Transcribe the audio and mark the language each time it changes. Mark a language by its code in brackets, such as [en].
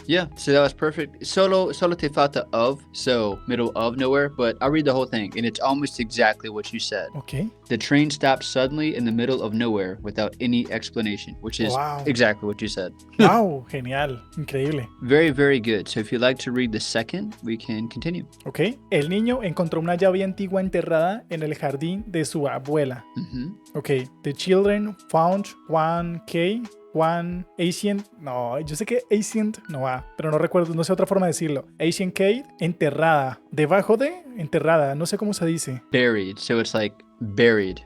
[en] Yeah, so that was perfect. [es] Solo te falta [en] of, so middle of nowhere, but I'll read the whole thing, and it's almost exactly what you said. Okay. The train stopped suddenly in the middle of nowhere without any explanation, which is Wow. exactly what you said. [es] Wow, genial, increíble. [en] Very, very good. So if you'd like to read the second, we can continue. [es] Ok, el niño encontró una llave antigua enterrada en el jardín de su abuela. Mhm. Ok, [en] the children found one ancient, [es] no, yo sé que ancient no va, pero no recuerdo, no sé otra forma de decirlo. [en] Ancient cave [es] enterrada, debajo de enterrada, no sé cómo se dice. [en] Buried, so it's like buried.